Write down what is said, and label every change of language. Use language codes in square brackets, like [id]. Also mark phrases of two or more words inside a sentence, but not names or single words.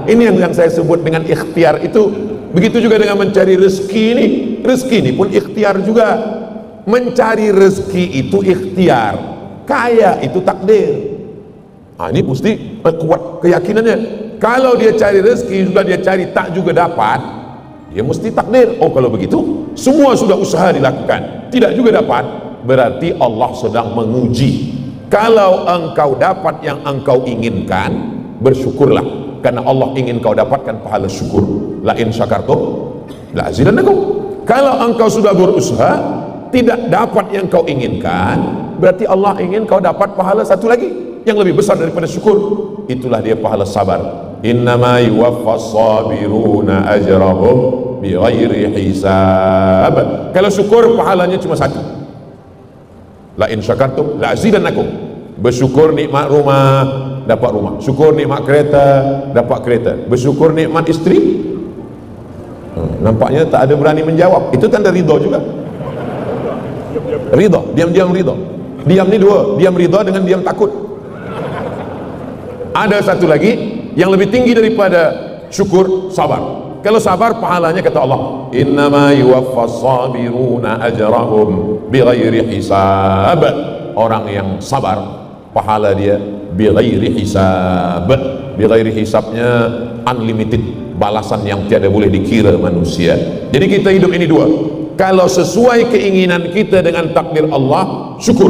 [ms] Ini yang saya sebut dengan ikhtiar itu. Begitu juga dengan mencari rezeki ini. Rezeki ini pun ikhtiar juga. Mencari rezeki itu ikhtiar. Kaya itu takdir. Ini mesti kuat keyakinannya. Kalau dia cari rezeki, sudah dia cari tak juga dapat, dia mesti takdir. Oh, kalau begitu semua sudah usaha dilakukan, tidak juga dapat, berarti Allah sedang menguji. Kalau engkau dapat yang engkau inginkan, bersyukurlah, karena Allah ingin kau dapatkan pahala syukur. [ar] لئن شكرتم لأزيدنكم. [ms] Kalau engkau sudah berusaha tidak dapat yang kau inginkan, berarti Allah ingin kau dapat pahala satu lagi yang lebih besar daripada syukur. Itulah dia pahala sabar. [ar] إنما يوفى الصابرون أجرهم بغير حساب. [ms] Kalau syukur pahalanya cuma satu. [ar] لئن شكرتم لأزيدنكم. [ms] Bersyukur nikmat rumah, dapat rumah. Syukur nikmat kereta, dapat kereta. Bersyukur nikmat isteri, nampaknya tak ada berani menjawab. Itu tanda ridha juga. Ridha, diam-diam ridha. Diam ni dua, diam ridha dengan diam takut. Ada satu lagi yang lebih tinggi daripada syukur, sabar. Kalau sabar pahalanya kata Allah, [ar] إنما يوفى الصابرون أجرهم بغير حساب. [ms] Orang yang sabar pahala dia [ar] بغير حساب. بغير حساب-nya [ms] unlimited, balasan yang tiada boleh dikira manusia. Jadi kita hidup ini dua. Kalau sesuai keinginan kita dengan takdir Allah, syukur.